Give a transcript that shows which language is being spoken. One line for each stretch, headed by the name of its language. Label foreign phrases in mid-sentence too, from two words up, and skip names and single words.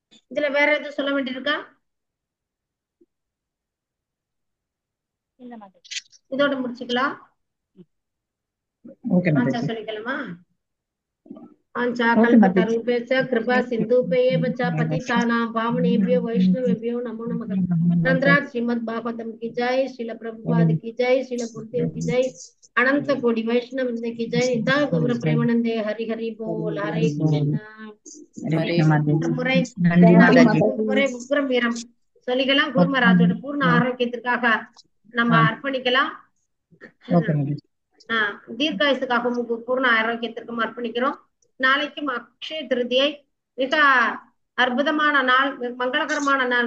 Tamil: இதுல வேற எதுவும் சொல்ல வேண்டியிருக்கா? இல்ல மாதாஜி. இதோட முடிச்சுக்கலாம். ஓகே ஆச்சா மாதாஜி. சொல்லிக்கலாமா? आंचा ஓகே माताजी.
Sanskrit: कल्पतरुभ्यश्च कृपा सिन्धुभ्येव च पतितानां पावनेभ्यो वैष्णवेभ्यो नमो नमः।
Hindi: नंदराज श्रीमद् भागवतम की जय, श्रील प्रभुपाद की जय, श्रील गुरुदेव की जय, अनंत कोटि वैष्णव वृंद की जय।
Bangla: निता गौर प्रेमानंदे हरि हरि बोल।
Hindi: हरे कृष्णा। हरे कृष्ण माताजी.
Tamil: முறை நன்றி மாதாஜி. முறை உக்ரம் வீரம் சொல்லிக்கலாம். ஓகே குருமராஜோட பூர்ண ஆரோக்கியத்திற்காக நம்ம அர்ப்பணிக்கலாம். ஓகே மாதாஜி. தீர்க்காயுசுக்காகவும் பூர்ண ஆரோக்கியத்திற்கும் அர்ப்பணிக்கிறோம். நாளைக்கும் அக்ஷய திருதியை, மிக அற்புதமான நாள், மங்களகரமான நாள்.